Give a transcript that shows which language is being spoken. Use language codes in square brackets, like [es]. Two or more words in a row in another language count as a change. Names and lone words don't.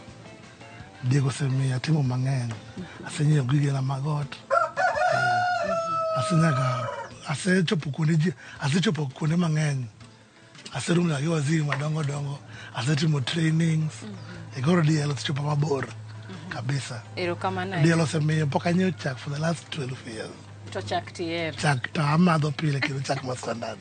[luo] Diek osemiyo atimo mang'eny. Asenyiewo gigena mag ot. Asechopo kuonde mang'eny. Aseromo gi waziri madongo. Asetimo trainings. Koro diel osechopo mabor kabisa. Erokamano. Diel osemiyo pok anyiewo chak [en] for the last 12 years. [luo] To chak tier. Chak to amadho pile kendo chak ma standard.